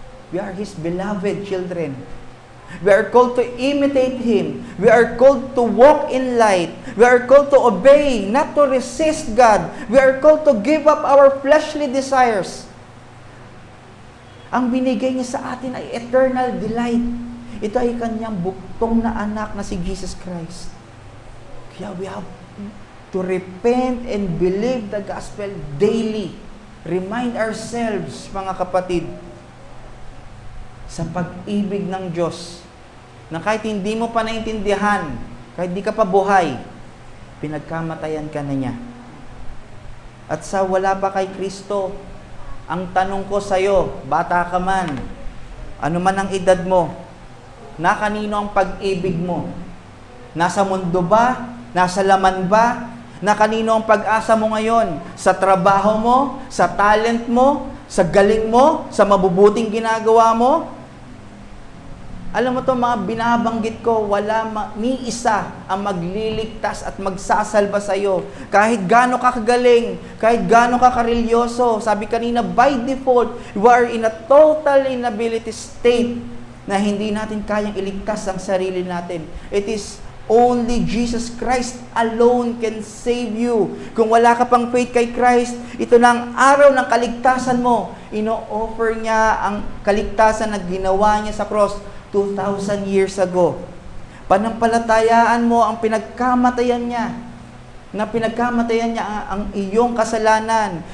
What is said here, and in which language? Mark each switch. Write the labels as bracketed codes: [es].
[en] We are His beloved children. We are called to imitate Him. We are called to walk in light. We are called to obey, not to resist God. We are called to give up our fleshly desires. [tl] Ang binigay niya sa atin ay [en] eternal delight. [tl] Ito ay kanyang buktong na anak na si Jesus Christ. [en] Kaya we have to repent and believe the gospel daily. Remind ourselves, [tl] mga kapatid, sa pag-ibig ng Diyos, na kahit hindi mo pa naintindihan, kahit di ka pa buhay, pinagkamatayan ka na niya. At sa wala pa kay Kristo, ang tanong ko sa'yo, bata ka man, ano man ang edad mo, na kanino ang pag-ibig mo? Nasa mundo ba? Nasa laman ba? Na kanino ang pag-asa mo ngayon? Sa trabaho mo? Sa talent mo? Sa galing mo? Sa mabubuting ginagawa mo? Alam mo to, mga binabanggit ko, ni isa ang magliligtas at magsasalba sa iyo. Kahit gaano ka kagaling, kahit gaano ka karilyoso. Sabi kanina, [en] by default, you are in a total inability state [tl] na hindi natin kayang iligtas ang sarili natin. [en] It is only Jesus Christ alone can save you. [tl] Kung wala ka pang faith kay Christ, ito na ang araw ng kaligtasan mo. Ino-offer niya ang kaligtasan na ginawa niya sa cross 2,000 years ago. Panampalatayaan mo ang pinagkamatayan niya. Na pinagkamatayan niya ang iyong kasalanan.